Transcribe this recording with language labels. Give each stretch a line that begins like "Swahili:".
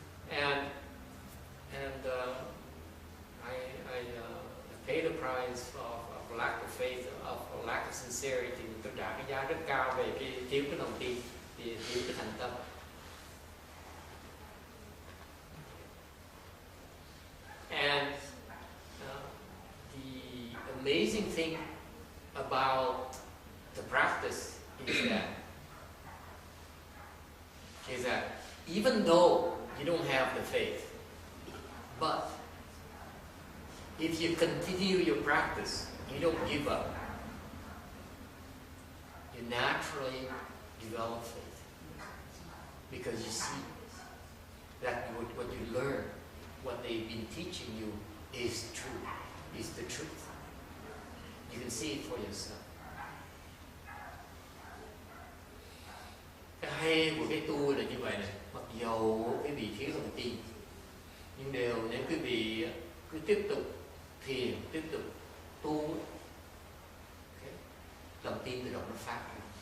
English: And I pay the price of lack of faith, of lack of sincerity.
Vietnamese: Tôi trả cái giá rất cao về cái thiếu cái lòng tin, thiếu cái thành tâm.
English: And the amazing thing about the practice is that even though you don't have the faith, but if you continue your practice, you don't give up, you naturally develop faith. Because you see that what you learn, what they've been teaching you is true, is the truth. You can see it for yourself.
Vietnamese: Cái hay của cái tu là như vậy này, mặc dầu quý vị thiếu lòng tin, nhưng đều nếu quý vị cứ tiếp tục thiền, tiếp tục tu, okay, lòng tin tự động nó phát ra.